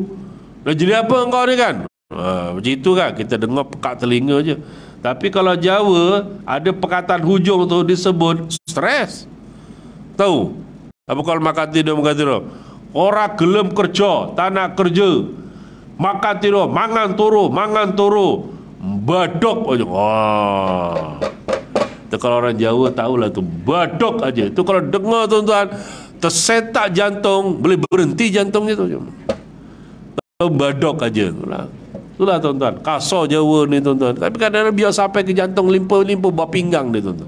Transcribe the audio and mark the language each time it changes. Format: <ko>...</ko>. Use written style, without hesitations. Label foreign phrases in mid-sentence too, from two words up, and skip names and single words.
<ms>Dah jadi apa kau ni kan? Macam itu kan, kita dengar pekat telinga je. Tapi kalau Jawa ada perkataan hujung tu disebut stres. Tahu? Apa kalau makan tidur, makan tidur? Orang gelem kerja, tak nak kerja. Makan tidur,</ms> <jv>mangan turu, mangan turu. Badok aja.</jv> <ms>Itu kalau orang Jawa tahulah tu,</ms> <jv>badok aja.</jv> <ms>Itu kalau dengar tuan-tuan, tersetak jantung, boleh berhenti jantungnya tu.</ms> <jv>Badok aja.</jv> <ms>Itulah tuan-tuan, kasar Jawa ni tuan-tuan. Tapi kadang-kadang biar sampai ke jantung, limpa-limpa buah pinggang dia tuan-tuan.</ms>